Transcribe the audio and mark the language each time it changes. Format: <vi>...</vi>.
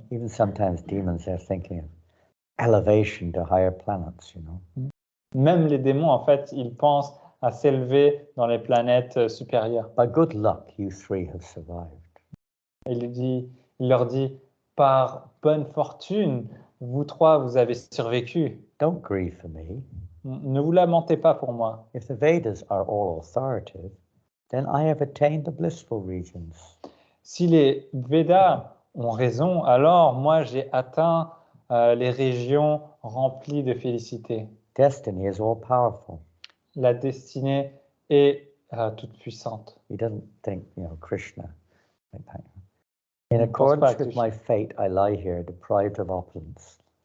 <en>even sometimes demons are thinking of elevation to higher planets,</en> <fr>Même les démons, en fait, ils pensent à s'élever dans les planètes supérieures.</fr> <en>By good luck, you three have survived.</en> <fr>Il leur dit, par bonne fortune, vous trois, vous avez survécu.</fr> <en>Don't grieve for me.</en> <fr>Ne vous lamentez pas pour moi.</fr> <en>If the Vedas are all authoritative, then I have attained the blissful regions.</en> <fr>Si les Védas ont raison, alors moi j'ai atteint les régions remplies de félicité.</fr> <en>Destiny is all powerful.</en> <fr>La destinée est toute puissante.</fr> <en>He doesn't think, Krishna. In accordance with my fate, I lie here deprived of opulence.</en>